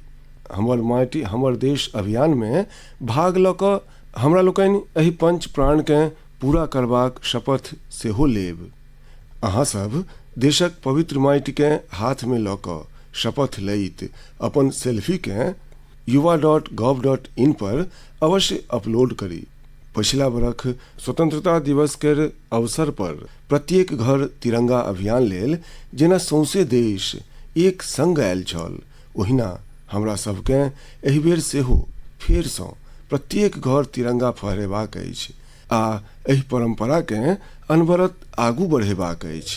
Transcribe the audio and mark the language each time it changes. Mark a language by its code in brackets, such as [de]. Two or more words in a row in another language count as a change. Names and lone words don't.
[mai] हमर माटि हमर देश अभियान में भाग लऽ कऽ हमरा लोकनि एहि पंच प्राण के पूरा करबाक शपथ सेहो लेब। अहाँ सब देशक पवित्र माटि के हाथ में लऽ कऽ शपथ लैत अपन सेल्फी के yuva.gov.in पर अवश्य अपलोड करी। पिछला बरख स्वतंत्रता दिवस के अवसर पर प्रत्येक घर तिरंगा अभियान लेल जेना सौंसे देश एक संग आयल छल, ओहिना हमरा सबके एहि बेर सेहो फेरसँ प्रत्येक घर तिरंगा फहरेबाक अछि आ एहि परंपरा के अनवरत आगू बढ़ेबाक अछि।